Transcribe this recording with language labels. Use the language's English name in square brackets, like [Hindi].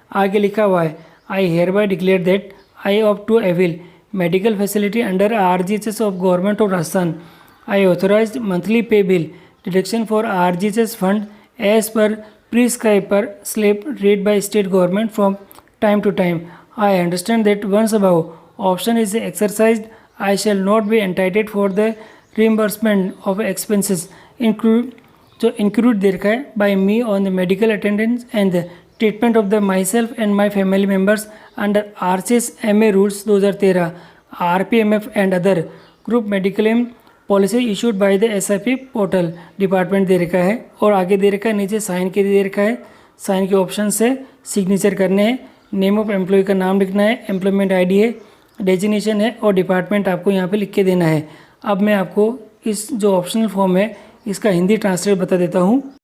[Hindi] आगे लिखा हुआ है [English] I hereby declare that I opt to avail medical facility under RGHS of government of Rajasthan. I authorised monthly pay bill deduction for RGHS fund as per prescribe per slab rate by state government from time to time. I understand that once above option is exercised, I shall not be entitled for the reimbursement of expenses incurred [Hindi] दे रखा है [English] by me on the medical attendance and the treatment of the myself and my family members under RCS MA rules 2013, RPMF and other group medical policy issued by the SIP portal department दे रखा है। [Hindi] और आगे दे रखा है नीचे sign के दे रखा है, साइन के ऑप्शन से सिग्नेचर करने हैं। [English] name of employee [Hindi] का नाम लिखना है, एम्प्लॉयमेंट आईडी है, डेजिग्नेशन है, और डिपार्टमेंट आपको यहाँ पे लिख के देना है। अब मैं आपको इस जो ऑप्शनल फॉर्म है इसका हिंदी ट्रांसलेट बता देता हूँ।